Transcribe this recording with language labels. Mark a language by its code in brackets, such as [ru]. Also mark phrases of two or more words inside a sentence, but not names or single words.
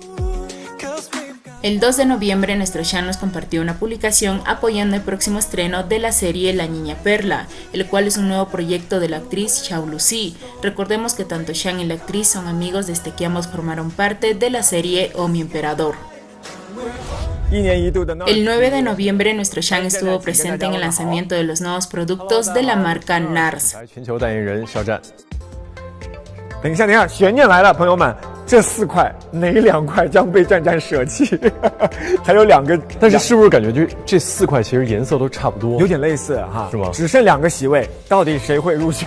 [es] El 2 de noviembre nuestro Shang nos compartió una publicación apoyando el próximo estreno de la serie La Niña Perla, el cual es un nuevo proyecto de la actriz Xiao Lucy. Recordemos que tanto Shang y la actriz son amigos desde que ambos formaron parte de la serie Oh Mi Emperador. El 9 de noviembre nuestro Shang estuvo presente en el lanzamiento de los nuevos productos de la marca NARS. [zh] 等一下，悬念来了，朋友们，这4块哪2块将被战战舍弃？还有2个，但是是不是感觉就这4块其实颜色都差不多，有点类似哈？是吗？只剩2个席位，到底谁会入选？